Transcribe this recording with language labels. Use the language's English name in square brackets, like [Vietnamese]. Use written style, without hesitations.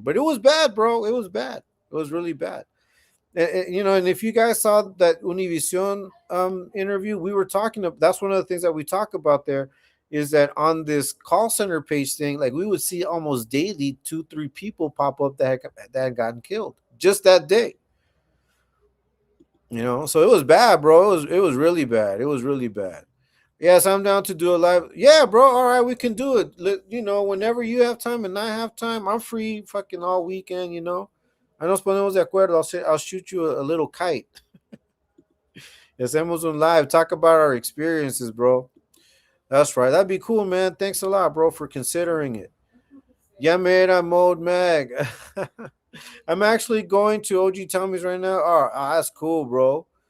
[English] But it was bad, bro. It was bad. It was really bad. And if you guys saw that Univision interview, we were talking about, that's one of the things that we talk about there, is that on this call center page thing, like we would see almost daily 2-3 people pop up that had gotten killed just that day. So it was bad, bro. It was really bad. It was really bad. Yes, I'm down to do a live. Yeah, bro. All right, we can do it. Whenever you have time and I have time, I'm free fucking all weekend. [Spanish] I nos ponemos de acuerdo. [English] I'll shoot you a little kite. [Spanish] Hacemos un live. [English] Talk about our experiences, bro. That's right. That'd be cool, man. Thanks a lot, bro, for considering it. Yamera Mode Mag. I'm actually going to OG Tommy's right now. Oh, that's cool, bro.